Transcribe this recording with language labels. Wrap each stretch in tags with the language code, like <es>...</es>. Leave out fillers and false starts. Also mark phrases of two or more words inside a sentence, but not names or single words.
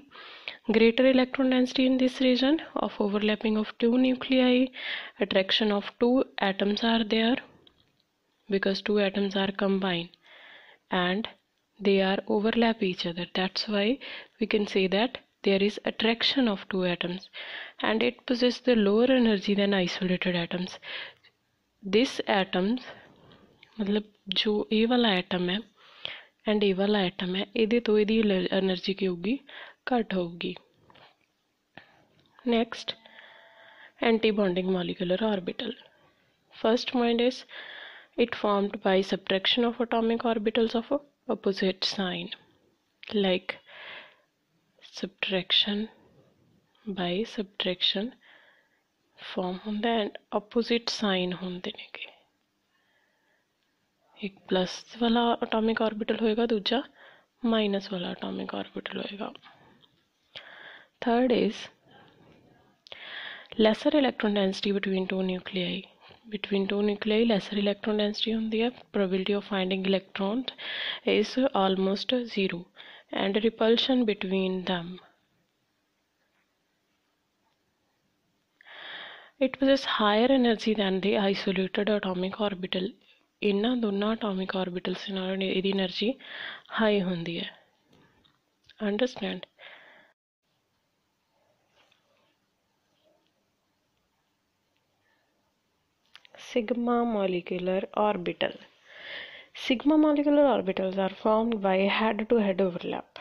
<en>Greater electron density in this region of overlapping of two nuclei, attraction of two atoms are there because two atoms are combined and they are overlap each other. That's why we can say that there is attraction of two atoms, and it possesses the lower energy than isolated atoms. This atoms</en> <pa>ਮਤਲਬ ਜੋ ਏ ਵਾਲਾ ਐਟਮ ਹੈ ਐਂਡ ਏ ਵਾਲਾ ਐਟਮ ਹੈ ਇਹਦੇ ਤੋਂ ਇਹਦੀ ਐਨਰਜੀ ਕੀ ਹੋਗੀ ਘਟ ਹੋਗੀ.</pa> <en>Next, antibonding molecular orbital. First point is it formed by subtraction of atomic orbitals of opposite sign, like subtraction by subtraction form</en> <pa>ਹੁੰਦਾ ਹੈ</pa> <en>and opposite sign</en> <pa>ਹੁੰਦੇ ਨੇ ਕੇ. ਇੱਕ ਪਲੱਸ ਵਾਲਾ</pa> <en>atomic orbital</en> <pa>ਹੋਏਗਾ, ਦੂਜਾ ਮਾਈਨਸ ਵਾਲਾ</pa> <en>atomic orbital</en> <pa>होएगा.</pa> <en>Third is lesser electron density between two nuclei. Between two nuclei lesser electron density</en> <pa>ਹੁੰਦੀ ਹੈ.</pa> <en>Probability of finding electrons is almost zero, and repulsion between them. It possesses higher energy than the isolated atomic orbital.</en> <pa>ਇਨ੍ਹਾਂ ਦੋਨੋਂ</pa> <en>atomic orbitals</en> <pa>ਨਾਲ ਇਹਦੀ</pa> <en>energy high</en> <pa>ਹੁੰਦੀ ਹੈ.</pa> <en>Understand? Sigma molecular orbital. Sigma molecular orbitals are formed by head-to-head overlap.</en>